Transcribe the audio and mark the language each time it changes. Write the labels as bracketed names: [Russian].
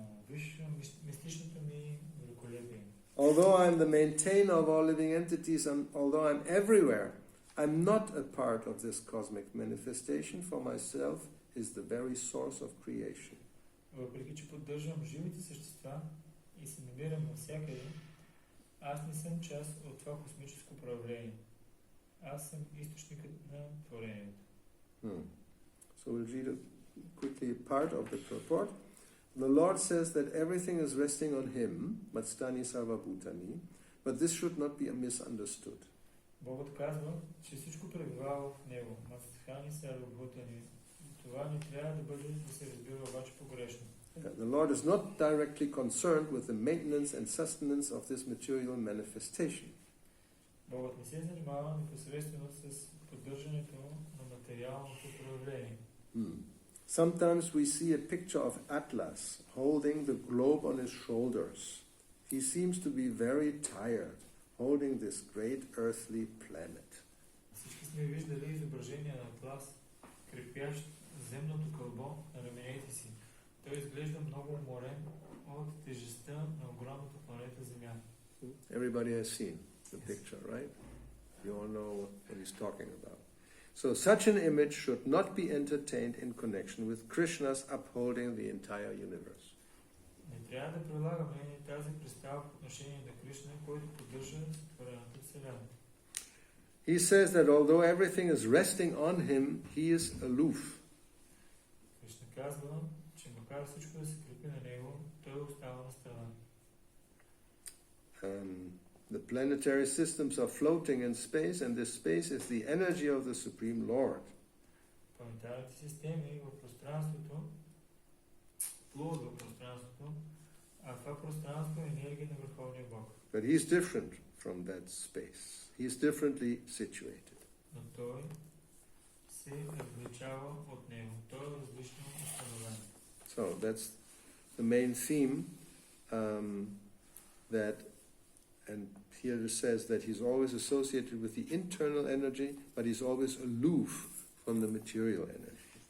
[Bulgarian] Виж мистичното ми великолепие. [English] Although I'm the maintainer of all living entities, although I'm everywhere, I'm not a part of this cosmic manifestation, for myself is the very source of creation. [Bulgarian] Въпреки че поддържам живите същества и се намирам навсякъде, аз не съм част от това космическо проявление. Аз съм източникът на творението. [English] So we'll read quickly part of the purport. The Lord says that everything is resting on Him, [Sanskrit] Matstani Sarvabhutani, [English] but this should not be misunderstood. [Bulgarian] Богът казва, че всичко пребивава в Него. [Sanskrit] Матстхани Сарвабхутани. [Bulgarian] Това не трябва да се разбира обаче погрешно. [English] The Lord is not directly concerned with the maintenance and sustenance of this material manifestation. [Bulgarian] Богът не се занимава непосредствено с поддържането на материалното проявление. [English] Sometimes we see a picture of Atlas holding the globe on his shoulders. He seems to be very tired, holding this great earthly planet. [Bulgarian] Всички сме виждали изображение на Атлас, крепящ земното кълбо на раменете си. Той изглежда много уморен от тежестта на огромната планета Земя. [English] Everybody has seen the picture, right? You all know what he's talking about. So such an image should not be entertained in connection with Krishna's upholding the entire universe. [Bulgarian] Не трябва да прилагаме тази представа по отношение на Кришна, който поддържа сътворената Вселена. [English] He says that although everything is resting on him, he is aloof. [Bulgarian] Кришна казва, че макар всичко да се крепи на него, той остава на страна. [English] The planetary systems are floating in space, and this space is the energy of the Supreme Lord. [Bulgarian] Планетарните системи в пространството плуват в пространството, а това пространство е енергия на Върховния Бог. [English] But he's different from that space. He's differently situated. [Bulgarian] Но той се различава от него. Той е различно установен. [English] So that's the main theme that, and here it says that he's always associated with the internal energy, but he's always aloof from the material energy.